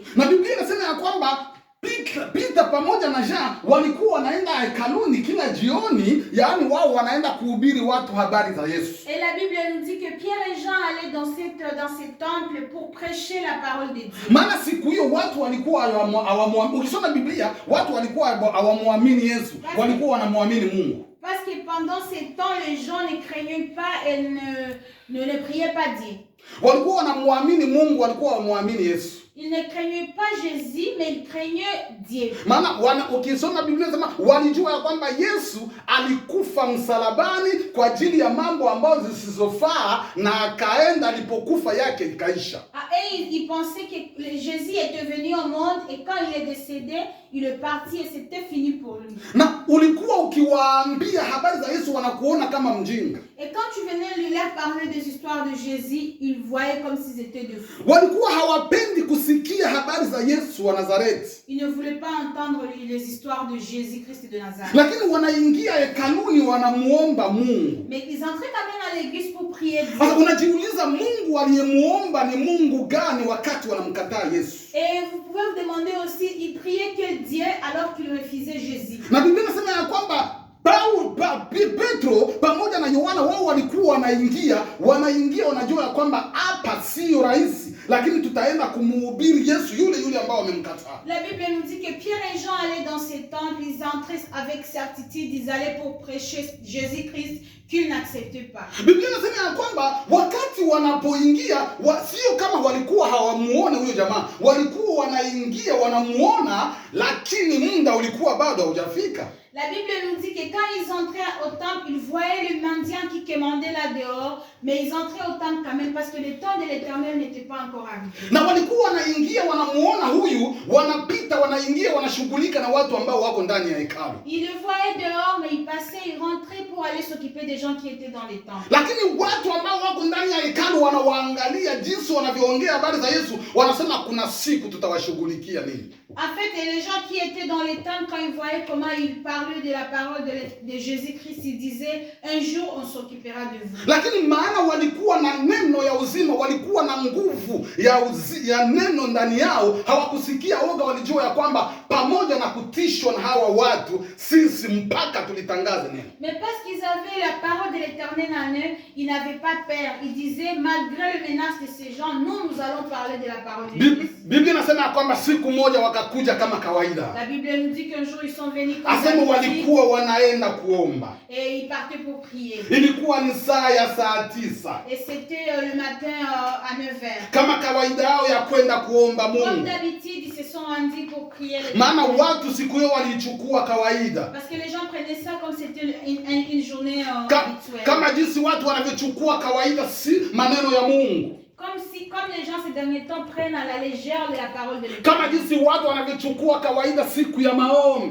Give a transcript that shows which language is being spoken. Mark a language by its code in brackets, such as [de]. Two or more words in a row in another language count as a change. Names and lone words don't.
[sw] Na Biblia inasema ya kwamba Peter pamoja na Jean walikuwa wanaenda hekaluni kila jioni, yaani wao wanaenda kuhubiri watu habari za Yesu. [fr] Et la Bible nous dit que Pierre et Jean allaient dans ces temples pour prêcher la parole de Dieu. [sw] Maana siku hiyo watu walikuwa hawamwamini. Ukisoma Biblia, watu walikuwa hawamwamini Yesu, walikuwa wanamwamini Mungu. [fr] Parce que pendant ces temps, les gens ne craignaient pas et ne priaient pas Dieu. [sw] Walikuwa wanamwamini Mungu, walikuwa hawamwamini Yesu. [fr] Ils ne craignaient pas Jésus, mais ils craignaient Dieu. [sw] Maana ukisoma Biblia inasema walijua ya kwamba Yesu alikufa msalabani kwa ajili ya mambo ambayo zisizofaa na akaenda, alipokufa yake ikaisha. [fr] Et ils pensaient que Jésus était venu au monde et quand il est décédé, il est parti et c'était fini pour lui. [sw] Na ulikuwa ukiwaambia habari za Yesu wanakuona kama mjinga. [fr] Et quand tu venais leur parler des histoires de Jésus, ils voyaient comme s'ils étaient de fous. [sw] Walikuwa hawapendi kusikia habari za Yesu wa Nazareti. [fr] Ils ne voulaient pas entendre les histoires de Jésus-Christ de Nazareth. [sw] Lakini wanaingia hekaluni wanamuomba Mungu. [fr] Mais ils entraient quand même à l'église pour prier Dieu. [sw] Sasa unajiuliza Mungu aliyemuomba ni Mungu gani wakati wanamkataa Yesu? [fr] Et vous pouvez vous demander aussi, ils priaient quel Dieu alors qu'ils refusaient Jésus. [sw] Na Biblia inasema ya kwamba Petro pamoja na Yohana wao walikuwa wanaingia wanajua ya kwamba hapa sio rahisi. lakini tutaenda kumuhubiri Yesu yule ambao wamemkataa. [fr] La Bible nous dit que Pierre et Jean allaient dans ces temples, ils entraient avec certitude, ils allaient pour prêcher Jésus-Christ qu'ils n'acceptaient pas. [sw] Biblia inasema ya kwamba wakati wanapoingia sio kama walikuwa hawamuone huyo jamaa, walikuwa wanaingia wanamuona, lakini muda ulikuwa bado haujafika. [fr] La Bible nous dit que quand ils entraient au temple, ils voyaient le mendiant qui commandait là dehors, mais ils entraient au temple quand même parce que le temps de l'Éternel n'était pas encore arrivé. [sw] Na walikuwa wanaingia wanamuona huyu, wanapita wanaingia wanashughulika na watu ambao wako ndani ya hekalu. [fr] Ils le voyaient dehors, mais ils passaient, ils rentraient pour aller s'occuper des gens qui étaient dans les temples. [sw] Lakini watu ambao wako ndani ya hekalu wanawaangalia jinsi wanavyoongea habari za Yesu, wanasema kuna siku tutawashughulikia nini. [fr] En fait, et les gens qui étaient dans les temples, quand ils voyaient comment ils parlaient de la parole de Jésus-Christ, ils disaient, un jour on s'occupera de vous. [sw] Lakini maana walikuwa na neno ya uzima, walikuwa na nguvu ya neno ndani yao, hawakusikia oga, walijua ya kwamba pamoja na kutishwa na hawa watu, sisi mpaka tulitangaze neno. [fr] Mais parce qu'ils avaient la parole de l'Éternel en eux, ils n'avaient pas peur. Ils disaient, malgré les menaces de ces gens, nous allons parler de la parole de Jésus. [sw] Biblia inasema ya kwamba siku moja wakakuja kama kawaida. [fr] La Bible nous dit qu'un jour ils sont venus comme [sw] asema walikuwa wanaenda kuomba. [fr] Et ils partaient pour prier. [sw] Ilikuwa ni saa ya saa 9. [fr] Et c'était le matin à 9h. [sw] Kama kawaida yao ya kwenda kuomba Mungu. [fr] Comme d'habitude, ils se sont rendus pour prier. [sw] Maana watu siku hiyo walichukua kawaida. [fr] Parce que les gens prenaient ça comme c'était une journée habituelle. [sw] Kama jinsi watu wanavyochukua kawaida si maneno ya Mungu. [fr] Comme les gens ces derniers temps prennent à la légère la parole de l'Éternel. [sw] Kama jinsi watu wanavyochukua kawaida siku ya maombi.